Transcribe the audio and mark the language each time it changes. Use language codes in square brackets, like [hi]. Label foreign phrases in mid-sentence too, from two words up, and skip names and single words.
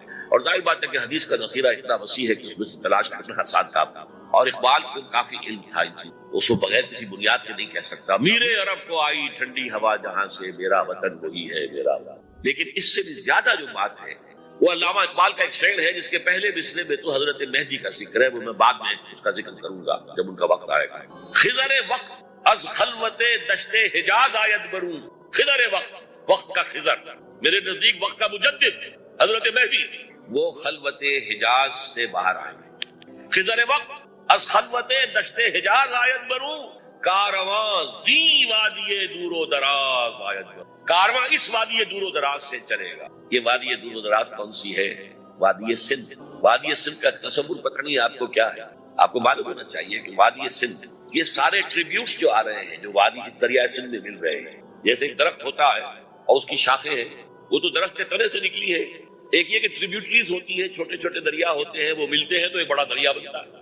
[ur] اور ظاہر بات ہے کہ حدیث کا ذخیرہ اتنا وسیع ہے کہ اس میں سے تلاش کرنا آسان تھا، اور اقبال کو کافی علم تھا، اس کو بغیر کسی بنیاد کے نہیں کہہ سکتا، میرے عرب کو آئی ٹھنڈی ہوا جہاں سے، میرا وطن وہی ہے میرا وطن۔ لیکن اس سے بھی زیادہ جو بات ہے وہ علامہ اقبال کا ایک شعر ہے جس کے پہلے مصرعے میں تو حضرت مہدی کا ذکر ہے، وہ میں بعد میں اس کا ذکر کروں گا جب ان کا وقت آئے گا۔ [fa] خضر وقت از خلوت دشت حجاز آید برون، [ur] خضر وقت کا خضر، میرے نزدیک وقت کا مجدد حضرت مہدی، وہ خلوت حجاز سے باہر آئے۔ [fa] خضر وقت از خلوت دشت حجاز آید برون، کارواں زی وادی دور و دراز آید برون، [ur] کارواں اس وادی دور و دراز سے چلے گا۔ یہ وادی دور و دراز کون سی ہے؟ وادی سندھ۔ وادی سندھ کا تصور پتہ نہیں آپ کو کیا ہے، آپ کو معلوم ہونا چاہیے کہ وادی سندھ، یہ سارے ٹریبیوٹس جو آ رہے ہیں جو وادی دریائے سندھ میں مل رہے ہیں، جیسے ایک درخت ہوتا ہے اور اس کی شاخیں ہیں، وہ تو درخت کے تنے سے نکلی ہے، ایک یہ کہ ٹریبیوٹریز ہوتی ہیں، چھوٹے چھوٹے دریا ہوتے ہیں، وہ ملتے ہیں تو ایک بڑا دریا بنتا ہے۔